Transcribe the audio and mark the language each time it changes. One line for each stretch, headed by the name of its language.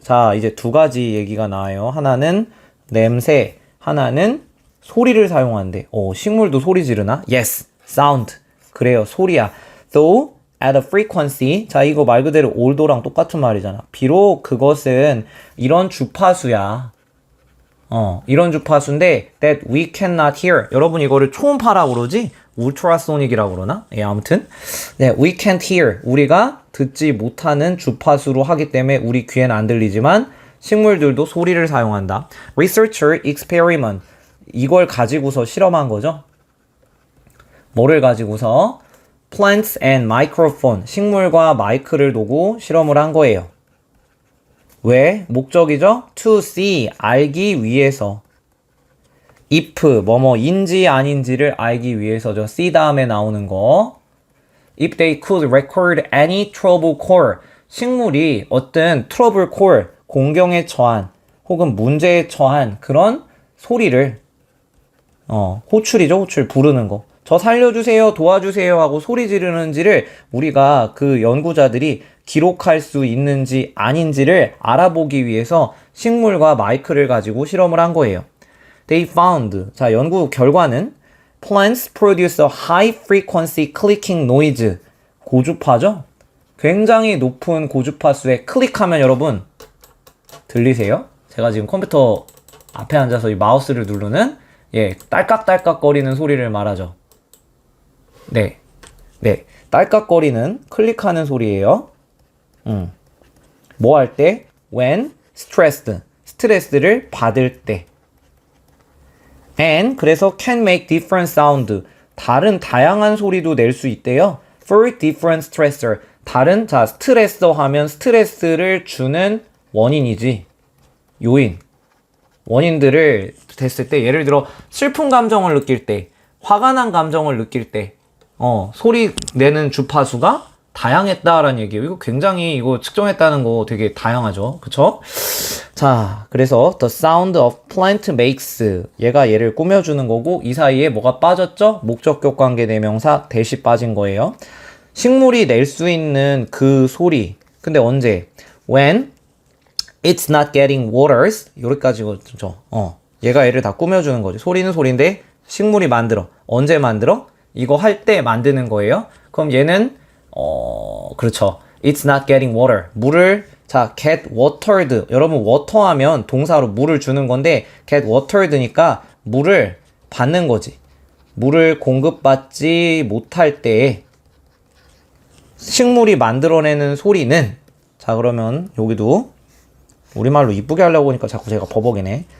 Korean: 자, 이제 두 가지 얘기가 나와요. 하나는 냄새, 하나는 소리를 사용한대. 식물도 소리 지르나?
English: Yes, sound.
Korean: 그래요, 소리야.
English: Though at a frequency.
Korean: 자, 이거 말 그대로 올도랑 똑같은 말이잖아. 비록 그것은 이런 주파수야. 이런 주파수인데
English: that we cannot hear.
Korean: 여러분 이거를 초음파라고 그러지? 울트라소닉이라고 그러나? 아무튼 네,
English: we can't hear.
Korean: 우리가 듣지 못하는 주파수로 하기 때문에 우리 귀에는 안 들리지만 식물들도 소리를 사용한다.
English: Researcher experiment.
Korean: 이걸 가지고서 실험한 거죠. 뭐를 가지고서?
English: Plants and microphone.
Korean: 식물과 마이크를 두고 실험을 한 거예요. 왜? 목적이죠?
English: To see.
Korean: 알기 위해서. if 뭐뭐인지 아닌지를 알기 위해서죠. see 다음에 나오는 거.
English: If they could record any trouble call.
Korean: 식물이 어떤
English: trouble call,
Korean: 공경에 처한 혹은 문제에 처한 그런 소리를 호출이죠. 호출 부르는 거. 저 살려주세요, 도와주세요 하고 소리 지르는지를 우리가 그 연구자들이 기록할 수 있는지 아닌지를 알아보기 위해서 식물과 마이크를 가지고 실험을 한 거예요.
English: They found.
Korean: 자, 연구 결과는
English: plants produce a high frequency clicking noise.
Korean: 고주파죠? 굉장히 높은 고주파수에 클릭하면 여러분 들리세요? 제가 지금 컴퓨터 앞에 앉아서 이 마우스를 누르는 딸깍딸깍 거리는 소리를 말하죠. 네. 딸깍거리는 클릭하는 소리예요. 뭐 할 때?
English: When stressed.
Korean: 스트레스를 받을 때.
English: And
Korean: 그래서
English: can make different sound.
Korean: 다양한 소리도 낼 수 있대요.
English: For different stressor.
Korean: 자, 스트레서 하면 스트레스를 주는 원인이지. 요인. 원인들을 됐을 때 예를 들어 슬픈 감정을 느낄 때, 화가 난 감정을 느낄 때 소리 내는 주파수가 다양했다라는 얘기예요. 이거 굉장히 이거 측정했다는 거 되게 다양하죠. 그쵸? 자, 그래서
English: the sound of plant makes.
Korean: 얘가 얘를 꾸며주는 거고 이 사이에 뭐가 빠졌죠? 목적격 관계 대명사 대시 빠진 거예요. 식물이 낼 수 있는 그 소리. 근데 언제?
English: When it's not getting waters.
Korean: 여기까지죠. 얘가 얘를 다 꾸며주는 거죠. 소리는 소리인데 식물이 만들어. 언제 만들어? 이거 할 때 만드는 거예요. 그럼 얘는 그렇죠.
English: It's not getting water.
Korean: 물을
English: get watered.
Korean: 여러분 water 하면 동사로 물을 주는 건데 get watered니까 물을 받는 거지. 물을 공급받지 못할 때 식물이 만들어내는 소리는 자, 그러면 여기도 우리말로 이쁘게 하려고 하니까 자꾸 제가 버벅이네.